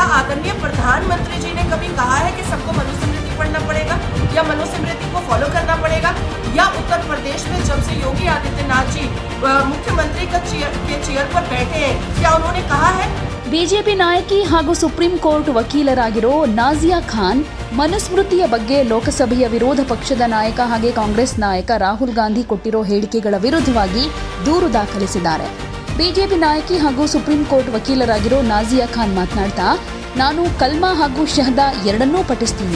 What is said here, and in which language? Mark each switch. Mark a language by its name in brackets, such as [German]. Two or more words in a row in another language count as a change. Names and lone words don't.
[Hindi] आदरणीय प्रधानमंत्री जी ने कभी कहा है कि सबको मनुस्मृति पढ़ना पड़ेगा या मनुस्मृति को फॉलो करना पड़ेगा? या उत्तर प्रदेश में जब से योगी आदित्यनाथ जी मुख्यमंत्री के चेयर पर बैठे हैं, क्या उन्होंने कहा है? [Kannada] ಬಿಜೆಪಿ ನಾಯಕಿ ಹಾಗೂ ಸುಪ್ರೀಂ ಕೋರ್ಟ್ ವಕೀಲರಾಗಿರೋ ನಾಜಿಯಾ ಖಾನ್ ಮನುಸ್ಮೃತಿಯ ಬಗ್ಗೆ ಲೋಕಸಭೆಯ ವಿರೋಧ ಪಕ್ಷದ ನಾಯಕ ಹಾಗೆ ಕಾಂಗ್ರೆಸ್ ನಾಯಕ ರಾಹುಲ್ ಗಾಂಧಿ ಕೊಟ್ಟಿರೋ ಹೇಳಿಕೆಗಳ ವಿರುದ್ಧವಾಗಿ ದೂರು ದಾಖಲಿಸಿದ್ದಾರೆ. ಬಿಜೆಪಿ ನಾಯಕಿ ಹಾಗೂ ಸುಪ್ರೀಂ ಕೋರ್ಟ್ ವಕೀಲರಾಗಿರೋ ನಾಜಿಯಾ ಖಾನ್ ಮಾತನಾಡ್ತಾ, ನಾನು ಕಲ್ಮಾ ಹಾಗೂ ಶಹದಾ ಎರಡನ್ನೂ ಪಠಿಸ್ತೀನಿ.